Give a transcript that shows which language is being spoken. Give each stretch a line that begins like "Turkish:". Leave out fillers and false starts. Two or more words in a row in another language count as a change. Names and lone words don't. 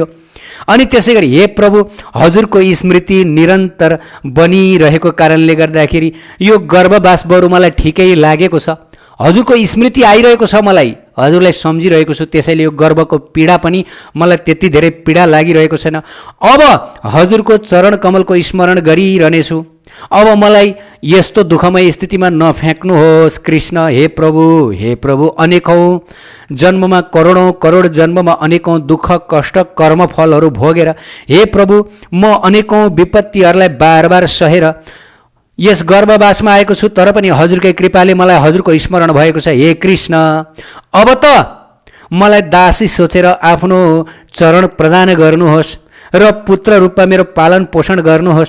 Nepali: अनि त्यसै गरी हे प्रभु हजुरको स्मृति निरन्तर बनिरहेको कारणले गर्दाखेरि यो गर्भवास बरु मलाई ठिकै लागेको छ, हजुरको स्मृति आइरहेको छ, मलाई हजुरलाई सम्झिरहेको छु, त्यसैले यो गर्भको पीडा पनि मलाई त्यति धेरै पीडा लागिरहेको छैन। अब हजुरको चरण कमलको स्मरण गरिरहनेछु, अब मलाई यस्तो दुःखमय स्थितिमा नफ्याँक्नुहोस् कृष्ण। हे प्रभु अनेकौँ जन्ममा करोडौँ करोड जन्ममा अनेकौँ दुःख कष्ट कर्मफलहरू भोगेर हे प्रभु म अनेकौँ विपत्तिहरूलाई बार बार सहेर यस गर्भवासमा आएको छु, तर पनि हजुरकै कृपाले मलाई हजुरको स्मरण भएको छ। हे कृष्ण अब त मलाई दासी सोचेर आफ्नो चरण प्रदान गर्नुहोस् र पुत्र रूपमा मेरो पालन पोषण गर्नुहोस्।